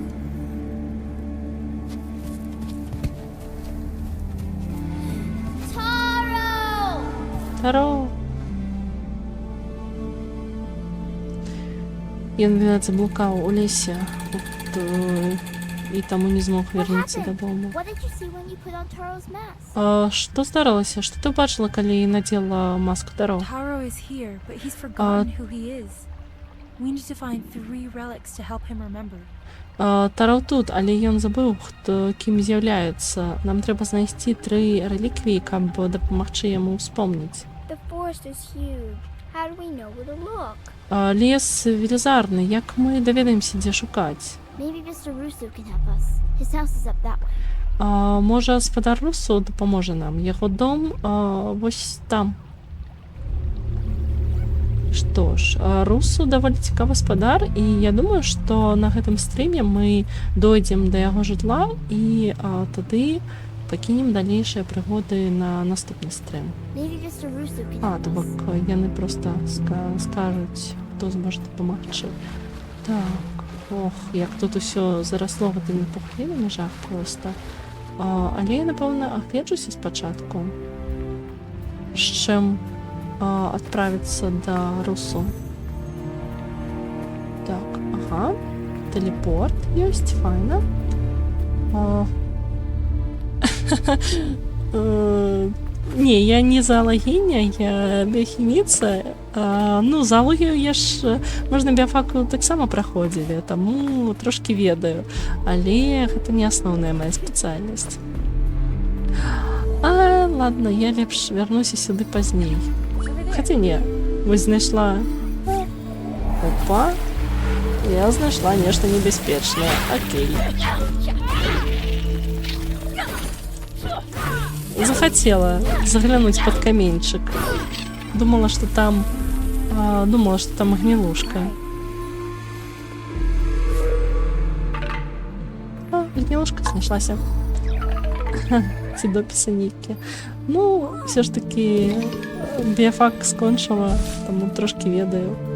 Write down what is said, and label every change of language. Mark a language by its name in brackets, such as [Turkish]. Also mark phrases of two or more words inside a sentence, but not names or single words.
[Belarusian] Таро! Ён, відаць, заблукаў у лесе. І таму не змог вярнуцца дадому. [English] What did you see when you put on Taro's mask? [Belarusian] Што здарылася? Што ты бачыла, калі надзела маску Таро? [English] Taro is here, but he's forgotten who he is. We need to find 3 relics to help him remember. [Belarusian] Таро тут, але ён забыў, кім з'яўляецца. Нам трэба знайсці 3 рэліквіі, каб дапамагчы яму ўспомніць. [English] The forest is huge. How do we know where to look? [Belarusian] Лес велізарны. Як мы даведаемся, дзе шукаць? [English] Maybe Mr. Russo can help us. His house is up that way. [Belarusian] Можа, спадар Руссо дапаможа нам. Яго дом вось там. Што ж, Руссо даволі цікавы спадар, і я думаю, што на гэтым стрыме мы дойдзем да яго жытла і тады пакінем далейшыя прыгоды на наступны стрым. [English] Maybe Mr. Russo can help [Belarusian] То бок [English] us. [Belarusian] яны проста скажуць, хто зможа дапамагчы. Так, ох, як тут усё зарасло гэтымі пухлінамі, жах проста. Але я, напэўна, агледжуся спачатку, з чым отправиться до Руссо. [Russian] Так, ага. Телепорт есть, [Belarusian] файна. [Ukrainian] Не, я не зоологиня, я біохіміця. [Belarusian] Ну, зоологію я ж, можна біофаку таксама праходзілі, таму трошки ведаю. Але гэта не асноўная моя спецыяльнасць. Ладно, я лепш вярнуся сюды пазней. Хотя не, вось знайшла... Опа! Я знайшла нешта небяспечнае. Окей. [Russian] Захотела заглянуть под каменчик. Думала, что там гнилушка. [Ukrainian] Гнилушка знайшлася. Ці дописи нікі. Ну, все ж таки біофак скончила, тому трошки ведаю.